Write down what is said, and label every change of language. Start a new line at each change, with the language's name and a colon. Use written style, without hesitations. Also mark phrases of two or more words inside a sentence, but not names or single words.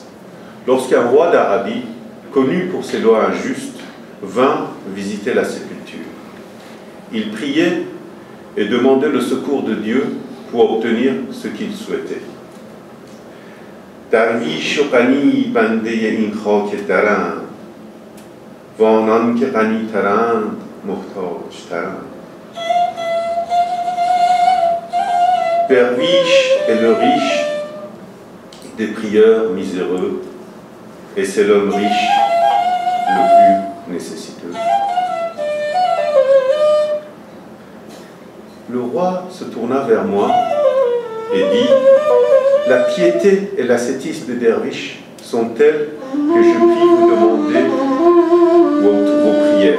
French: Lorsqu'un roi d'Arabie, connu pour ses lois injustes, vint visiter la sépulture. Il priait et demandait le secours de Dieu pour obtenir ce qu'il souhaitait.
Persian: درویش غنی بنده این خاک داران وانان که غنی ترند محتاج ترند.
French: Derviche est le riche des prieurs miséreux et c'est l'homme riche le plus nécessiteux. Le roi se tourna vers moi et dit: la piété et l'ascétisme des derviches sont tels que je puis vous demander vos prières.